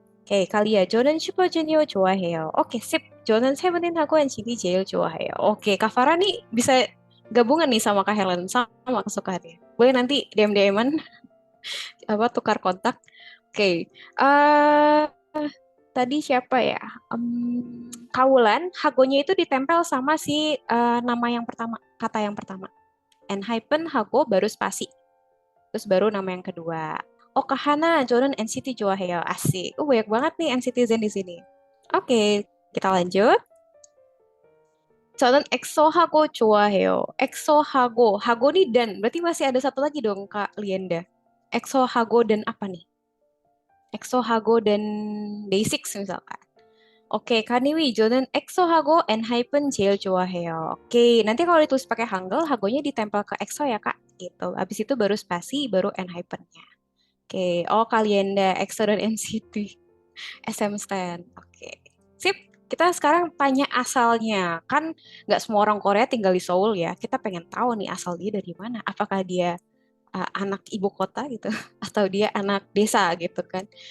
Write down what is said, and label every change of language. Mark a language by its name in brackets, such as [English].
[Indonesian] Oke, kalian [Korean] 저는 Super Junior 좋아해요. [Indonesian] Oke, sip. [Korean] 저는 세븐틴하고 NCT 제일 좋아해요. [Indonesian] Oke, Kak Farah nih bisa gabungan nih sama Kak Helen, sama kesukaannya. Boleh nanti DM-an apa tukar kontak. Oke. Tadi siapa ya? Kaulan, hagonya itu ditempel sama si nama yang pertama, kata yang pertama. ENHYPEN hago baru spasi. Terus baru nama yang kedua. [Korean] Oh, Kahana, 저는 NCT 좋아해요. [Indonesian] Asik. Banyak banget nih NCTzen di sini. Oke, kita lanjut. [Korean] 저는 엑소하고 좋아해요. 엑소하고, 하고 [Indonesian] nih dan. Berarti masih ada satu lagi dong, Kak Lienda. [Korean] 엑소하고 [Indonesian] dan apa nih? 엑소하고 dan Day6 misalkan. [Korean] Oke, Kak Niwi, 저는 엑소하고 엔하이픈 제일 좋아해요. [Indonesian] Oke, nanti kalau ditulis pakai Hangul, hagonya ditempel ke EXO ya, Kak. Gitu. Habis itu baru spasi, baru enhypennya. Oke, oh kalian dah EXO dan NCT. SM Stan. Oke. Sip, kita sekarang tanya asalnya. Kan nggak semua orang Korea tinggal di Seoul ya. Kita pengen tahu nih asal dia dari mana. Apakah dia anak ibu kota gitu atau dia anak desa gitu kan.